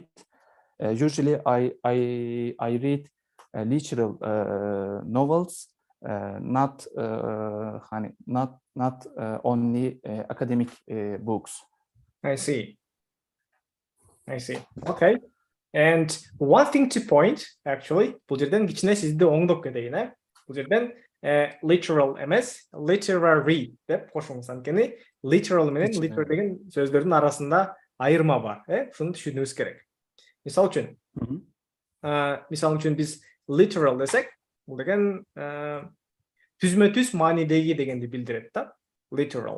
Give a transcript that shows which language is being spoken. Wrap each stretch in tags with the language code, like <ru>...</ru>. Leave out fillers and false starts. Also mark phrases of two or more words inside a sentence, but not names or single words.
<en>Usually, I read literal novels, not only academic books. I see. Okay. And one thing to point, actually,</en> <ky>бұл жерден кичине сизди оңдоп кетейин, Бұл жерден literal эмес, literary деп кошуңуз, анткени literal менен liter деген сөздөрдүн арасында айырма бар, Шуну түшүнүүбүз керек. Мисал үчүн биз literal десек, Бул деген түзмө-түз маанидеги дегенди билдирет да. Literal.</ky>